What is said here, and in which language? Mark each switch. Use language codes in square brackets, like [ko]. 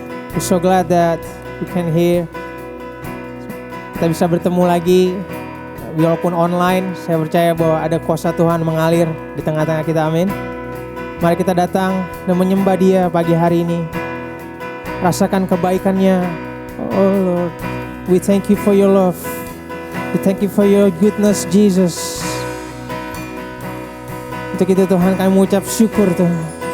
[en] We're so glad that we can hear. [id] Kita bisa bertemu lagi, walaupun online. Saya percaya bahwa ada kuasa Tuhan mengalir di tengah-tengah kita, amin. Mari kita datang dan menyembah Dia pagi hari ini. Rasakan kebaikannya. [en] Oh Lord, we thank you for your love. We thank you for your goodness, Jesus. [id] Untuk itu Tuhan, kami mengucap syukur Tuhan.